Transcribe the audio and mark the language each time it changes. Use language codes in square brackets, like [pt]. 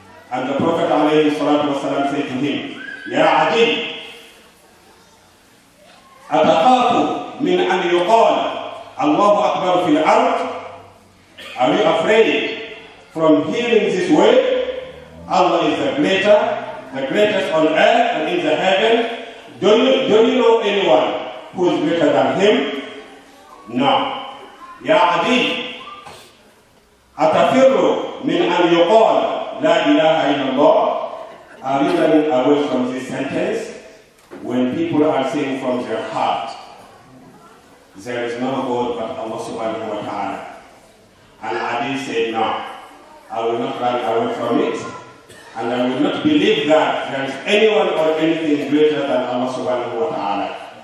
[en] And the Prophet alayhi salatu wasalam said to him, Ya Adi, [ar] أتخاف من أن يقال الله أكبر في الأرض? [en] Are you afraid from hearing this word? Allah is the greatest on earth and in the heaven. Do you know anyone who is greater than him? No. [ar] Ya Adi, أتفر من أن يقال لا إله إلا الله? [en] Are you running away from this sentence? When people are saying from their heart, there is no God but Allah subhanahu wa ta'ala. And Adi said, no, I will not run away from it. And I will not believe that there is anyone or anything greater than Allah subhanahu wa ta'ala.